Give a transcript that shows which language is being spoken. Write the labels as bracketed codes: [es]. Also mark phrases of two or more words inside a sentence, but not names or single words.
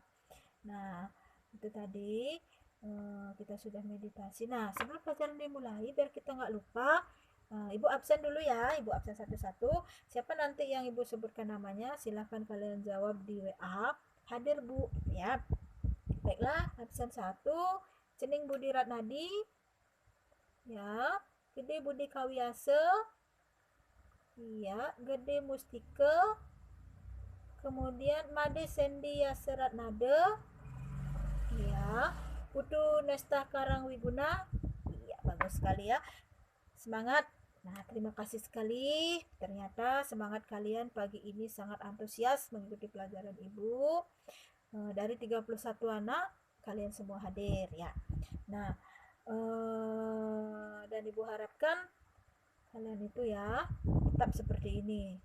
[id] Nah, itu tadi kita sudah meditasi. Nah, sebelum pelajaran dimulai, biar kita nggak lupa, ibu absen dulu ya, ibu absen satu-satu. Siapa nanti yang ibu sebutkan namanya, silahkan kalian jawab di WA. Hadir bu, ya. Baiklah, absen 1, Cening Budi Ratnadi, ya. Gede Budi Kawiase, iya. Gede Mustike, kemudian Made Sendi Yaserat Nade, iya. Putu Nesta Karangwiguna. Iya, bagus sekali ya. Semangat. Nah, terima kasih sekali. Ternyata semangat kalian pagi ini sangat antusias mengikuti pelajaran Ibu. Dari 31 anak, kalian semua hadir ya. Nah, dan Ibu harapkan kalian itu ya tetap seperti ini.